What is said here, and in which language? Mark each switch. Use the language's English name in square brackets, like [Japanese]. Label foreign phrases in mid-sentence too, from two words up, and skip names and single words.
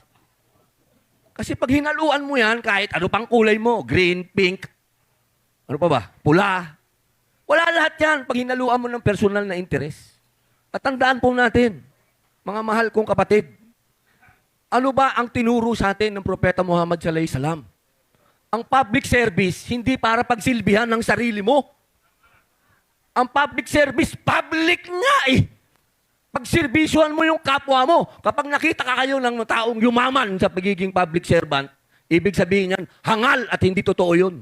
[Filipino] Kasi pag hinaluan mo yan, kahit ano pang kulay mo, green, pink, ano pa ba, pula, wala lahat yan pag hinaluan mo ng personal na interes. At tandaan po natin, mga mahal kong kapatid, ano ba ang tinuro sa atin ng Propeta Muhammad [Arabic] صلى الله عليه وسلم? [Filipino] Ang [English] public service, [Filipino] hindi para pagsilbihan ng sarili mo. Ang [English] public service, [Filipino] public nga eh. Pagservisyohan mo yung kapwa mo. Kapag nakita ka kayo ng taong yumaman sa pagiging [English] public servant, [Filipino] ibig sabihin yan, hangal at hindi totoo yun.